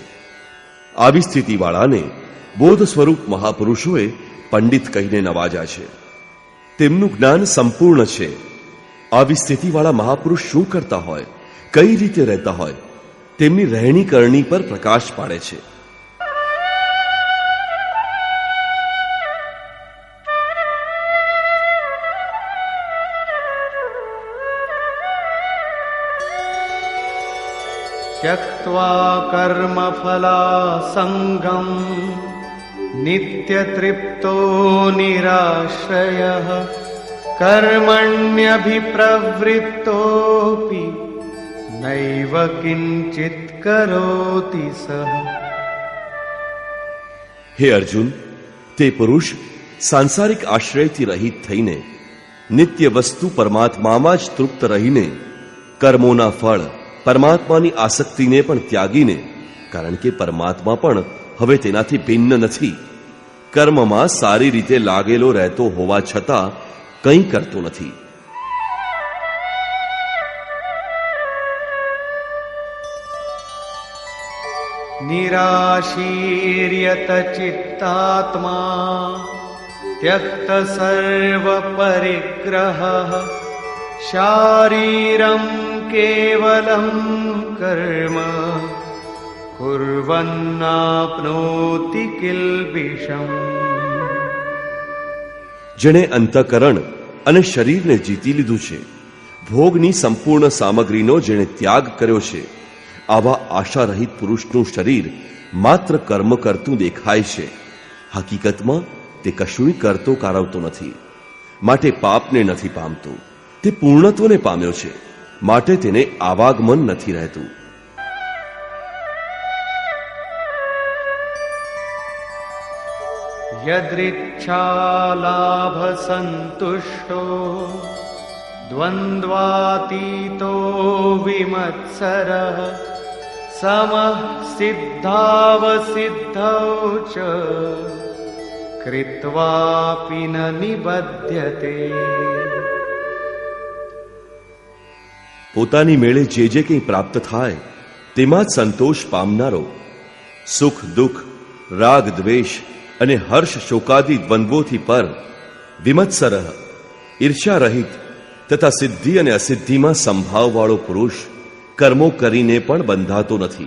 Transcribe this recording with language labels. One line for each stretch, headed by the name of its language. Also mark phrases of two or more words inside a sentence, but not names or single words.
Gujarati: આવી સ્થિતિવાળાને બોધ સ્વરૂપ મહાપુરુષોએ પંડિત કહીને નવાજ્યા છે. તેમનું જ્ઞાન સંપૂર્ણ છે. આવી સ્થિતિવાળા મહાપુરુષ શું કરતા હોય, કઈ રીતે રહેતા હોય, તેમની રહેણી કરણી પર પ્રકાશ પાડે છે.
Sanskrit: त्यक्त्वा कर्मफलासङ्गम् नित्यतृप्तो निराश्रयः कर्मण्यभिप्रवृत्तोऽपि नैव किञ्चित् करोति सः.
Gujarati: હે અર્જુન, તે પુરુષ સાંસારિક આશ્રયથી રહિત થઈને નિત્ય વસ્તુ પરમાત્મામાં જ તૃપ્ત રહીને કર્મોના ફળ પરમાત્માની આસક્તિને પણ ત્યાગીને, કારણ કે પરમાત્મા પણ હવે તેનાથી ભિન્ન નથી, કર્મમાં સારી રીતે લાગેલો રહેતો હોવા છતાં કંઈ કરતો નથી.
Sanskrit: निराशीर्यत चित्तात्मा त्यक्त सर्व परिग्रहः शारीरं केवलं कर्म कुर्वन्नाप्नोति किल्बिषम्.
Gujarati: જેણે અંતઃકરણ અને શરીરને જીતી લીધું છે, ભોગની સંપૂર્ણ સામગ્રીનો જેણે ત્યાગ કર્યો છે, આવા આશારહિત પુરુષનું શરીર માત્ર કર્મ કરતું દેખાય છે. હકીકતમાં તે કશુંય કરતો કારવતો નથી, માટે પાપને નથી પામતો. તે પૂર્ણત્વને પામ્યો છે, માટે તેને આવાગમન નથી રહેતું.
Sanskrit: यदृच्छालाभ संतुष्टो द्वन्द्वातीतो विमत्सरः समः सिद्धावसिद्धौ च कृत्वापि न निबध्यते.
Gujarati: પોતાની મેળે જે જે કંઈ પ્રાપ્ત થાય તેમાં જ સંતોષ પામનારો, સુખ દુઃખ, રાગ દ્વેષ અને હર્ષ શોકાદી દ્વંદ્વોથી પર, વિમત્સરઃ ઈર્ષ્યા રહિત તથા સિદ્ધિ અને અસિદ્ધિમાં સંભાવવાળો પુરુષ કર્મો કરીને પણ બંધાતો નથી.